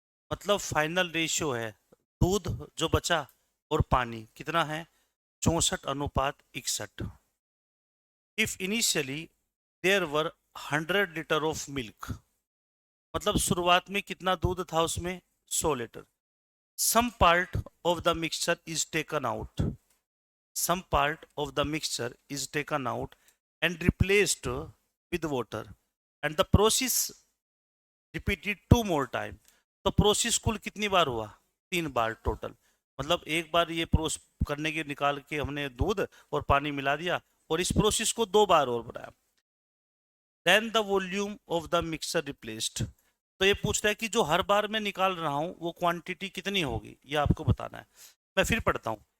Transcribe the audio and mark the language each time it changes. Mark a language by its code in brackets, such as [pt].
[hi] मतलब final ratio है दूध जो बचा और पानी कितना है, 64:61। [en] if initially there were 100 litre of milk, [hi] मतलब शुरुआत में कितना दूध था उसमें, 100 litre. [en] Some part of the mixture is taken out, some part of the mixture is taken out and replaced with water and the process repeated 2 more time। [hi] तो process कुल कितनी बार हुआ, 3 बार टोटल। मतलब एक बार ये प्रोसेस करने के निकाल के हमने दूध और पानी मिला दिया और इस प्रोसेस को 2 बार और बनाया। [en] Then the volume of the mixture replaced. [hi] तो ये पूछ रहा है कि जो हर बार मैं निकाल रहा हूं वो क्वांटिटी कितनी होगी, ये आपको बताना है। मैं फिर पढ़ता हूं।